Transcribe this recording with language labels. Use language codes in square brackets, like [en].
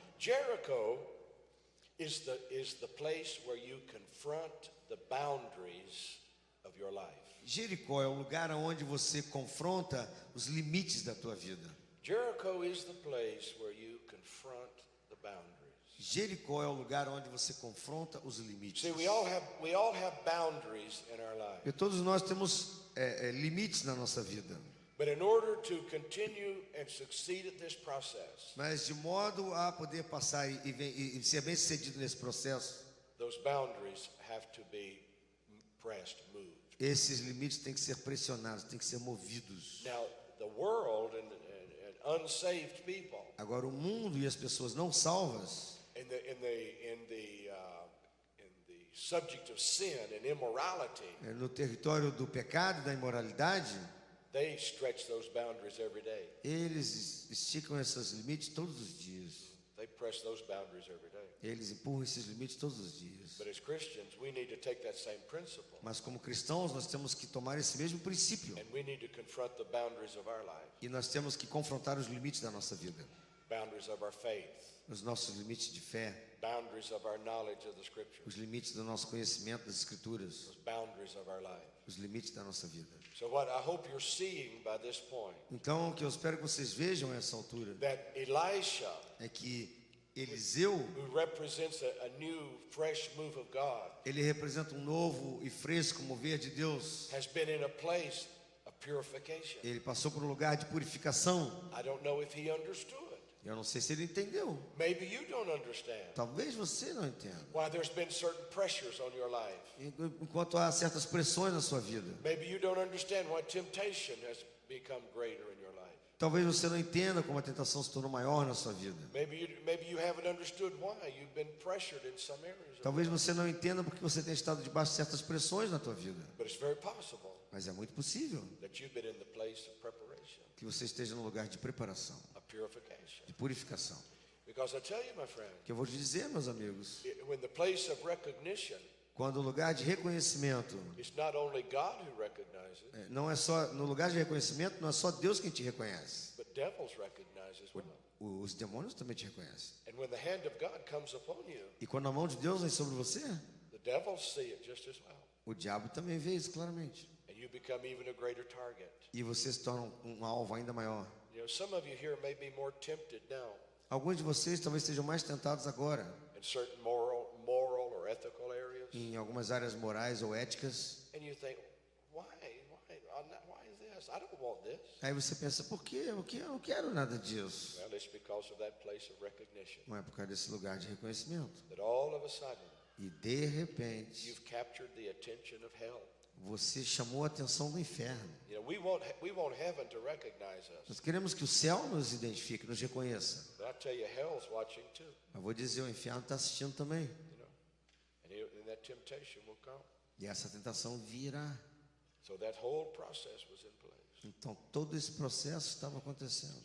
[en] Jericho is the place where you confront the boundaries of your life. [pt] Jericó é o lugar onde você confronta os limites da tua vida. [en] Jericho is the place where you confront the boundaries. [pt] Jericó é o lugar onde você confronta os limites. [en] See, we all have boundaries in our life. [pt] E todos nós temos limites na nossa vida. [en] But in order to continue and succeed at this process, [pt] Mas de modo a poder passar e ser bem sucedido nesse processo, [en] those boundaries have to be pressed, moved. [pt] esses limites têm que ser pressionados, têm que ser movidos. [en] Now, the world and unsaved people [pt] Agora o mundo e as pessoas não salvas, [en] in the subject of sin and immorality, [pt] no território do pecado e da imoralidade, [en] they stretch those boundaries every day. [pt] eles esticam esses limites todos os dias. [en] They press those boundaries every day. [pt] Eles empurram esses limites todos os dias. [en] But as Christians, we need to take that same principle [pt] Mas como cristãos, nós temos que tomar esse mesmo princípio. [en] and we need to confront the boundaries of our life, [pt] E nós temos que confrontar os limites da nossa vida. [en] boundaries of our faith, [pt] Os nossos limites de fé, [en] boundaries of our knowledge of the Scriptures, [pt] os limites do nosso conhecimento das Escrituras, [en] those boundaries of our life. [pt] os limites da nossa vida. [en] So what I hope you're seeing by this point, [pt] Então, o que eu espero que vocês vejam a essa altura [en] that Elisha, [pt] é que Eliseu, [en] who represents a new, fresh move of God, [pt] ele representa um novo e fresco mover de Deus. [en] has been in a place of purification. [pt] Ele passou por um lugar de purificação. [en] I don't know if he understood. [pt] Eu não sei se ele entendeu. [en] Maybe you don't understand [pt] Talvez você não entenda. [en] why there's been certain pressures on your life. [pt] Enquanto há certas pressões na sua vida. [en] Maybe you don't understand why temptation has become greater in your life. [pt] Talvez você não entenda como a tentação se tornou maior na sua vida. [en] Maybe you haven't understood why you've been pressured in some areas. [pt] Talvez você não entenda porque você tem estado debaixo de certas pressões na tua vida. [en] But it's very possible [pt] Mas é muito possível [en] that you've been in the place of preparation, [pt] que você esteja no lugar de preparação, [en] of purification. [pt] de purificação. [en] Because I tell you, my friend, [pt] Que eu vou te dizer, meus amigos, [en] when the place of recognition, [pt] quando o lugar de reconhecimento, [en] it's not only God who recognizes, [pt] não é só no lugar de reconhecimento, não é só Deus quem te reconhece. [en] but devils recognize as well. [pt] Os demônios também te reconhecem. [en] And when the hand of God comes upon you, [pt] E quando a mão de Deus vem sobre você, [en] the devils see it just as well. [pt] o diabo também vê isso claramente. [en] And you become even a greater target. [pt] E você se torna um alvo ainda maior. [en] You know, some of you here may be more tempted now [pt] Alguns de vocês talvez estejam mais tentados agora [en] in certain moral or ethical areas. [pt] em algumas áreas morais ou éticas. [en] And you think, why is this? I don't want this. [pt] Aí você pensa, por quê? Eu não quero nada disso. [en] Well, it's because of that place of recognition. [pt] Não é por causa desse lugar de reconhecimento. [en] That all of a sudden, [pt] E de repente, [en] you've captured the attention of hell. [pt] Você chamou a atenção do inferno. [en] You know, we want heaven to recognize us. [pt] Nós queremos que o céu nos identifique, nos reconheça. [en] But I tell you, hell's watching too. [pt] Eu vou dizer, o inferno está assistindo também. [en] You know, and that temptation will come. [pt] E essa tentação virá. [en] So that whole process was in place. [pt] Então todo esse processo estava acontecendo.